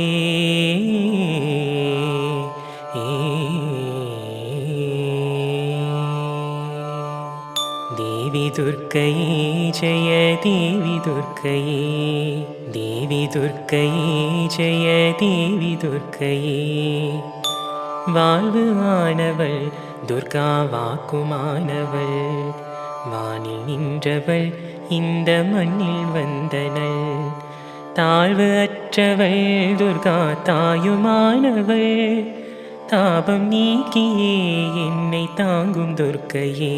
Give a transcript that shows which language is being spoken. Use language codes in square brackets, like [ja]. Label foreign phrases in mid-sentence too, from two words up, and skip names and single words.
[sa] देवी दुर्गये जय देवी दुर्गये, देवी दुर्गये जय देवी दुर्गये। [ta] வாழ்வு ஆனவள் துர்கா வாக்குமானவள், வானில் நின்றவள் இந்த மண்ணில் வந்தனள். தாழ்வு அற்றவள் துர்கா தாயுமானவள், தாபம் நீக்கியே என்னை தாங்கும் துர்க்கையே.